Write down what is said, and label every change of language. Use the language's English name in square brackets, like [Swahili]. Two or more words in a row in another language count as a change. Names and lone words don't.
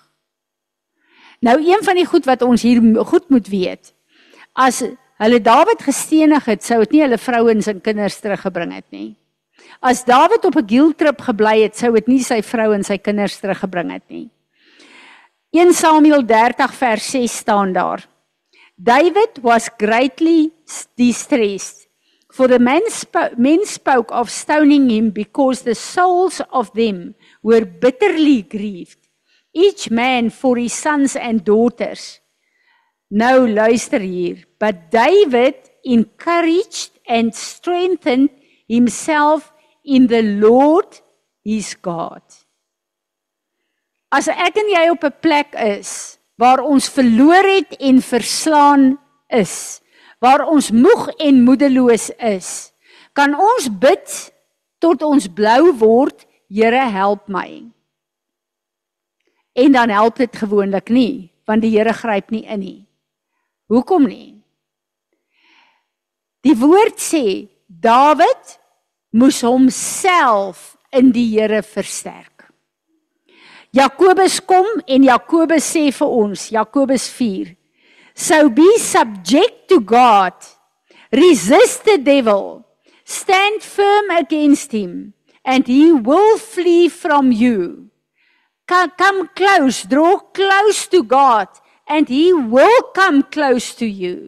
[Afrikaans] Nou een van die goed wat ons hier goed moet weet, as hulle Dawid gestenig het, sou dit nie hulle vrouens en kinders teruggebring het nie. As Dawid op 'n [English] guilt trip [Afrikaans] gebly het, sou dit nie sy vrou en sy kinders teruggebring het nie. 1 Samuel 30 vers 6 staan daar. [English] David was greatly distressed, for the men spoke of stoning him because the souls of them were bitterly grieved, each man for his sons and daughters. [Afrikaans] Nou luister hier, [English] but David encouraged and strengthened himself in the Lord his God. [Afrikaans] As ek en jy op 'n plek is, waar ons verloor het en verslaan is, waar ons moeg en moedeloos is, kan ons bid tot ons blou word, Here help my. En dan help dit gewoonlik nie, want die Here gryp nie in nie. Hoekom nie? Die woord sê, Dawid moes homself in die Here versterk. Jakobus kom en Jakobus sê vir ons, Jakobus 4, [English] so be subject to God, resist the devil, stand firm against him, and he will flee from you. Come close, draw close to God, and he will come close to you.